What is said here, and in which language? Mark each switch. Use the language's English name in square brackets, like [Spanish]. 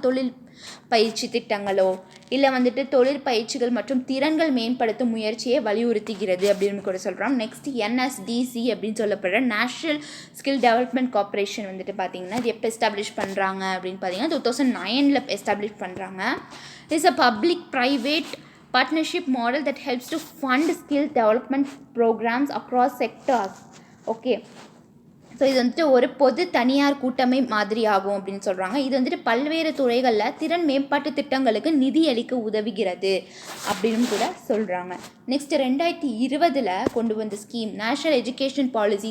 [Tamil] தொழில் பயிற்சி திட்டங்களோ இல்லை வந்துட்டு தொழிற்பயிற்சிகள் மற்றும் திறன்கள் மேம்படுத்தும் முயற்சியை வலியுறுத்துகிறது அப்படின்னு கூட சொல்கிறோம். நெக்ஸ்ட் NSDC அப்படின்னு சொல்லப்படுற நேஷ்னல் ஸ்கில் டெவலப்மெண்ட் கார்ப்பரேஷன் வந்துட்டு பார்த்திங்கன்னா இது எப்போ எஸ்டாப்ளிஷ் பண்ணுறாங்க அப்படின்னு பார்த்தீங்கன்னா 2009 எஸ்டாப்ளிஷ் பண்ணுறாங்க. [English] It's a public private partnership model that helps to fund skill development programs across sectors. [Tamil] Okay, so இது வந்துட்டு ஒரு பொது தனியார் கூட்டமை மாதிரி ஆகும் அப்படின்னு சொல்கிறாங்க. இது வந்துட்டு பல்வேறு துறைகளில் திறன் மேம்பாட்டு திட்டங்களுக்கு நிதி அளிக்க உதவுகிறது அப்படின்னு கூட சொல்கிறாங்க. நெக்ஸ்ட் 2020 கொண்டு வந்த ஸ்கீம் நேஷனல் எஜுகேஷன் பாலிசி.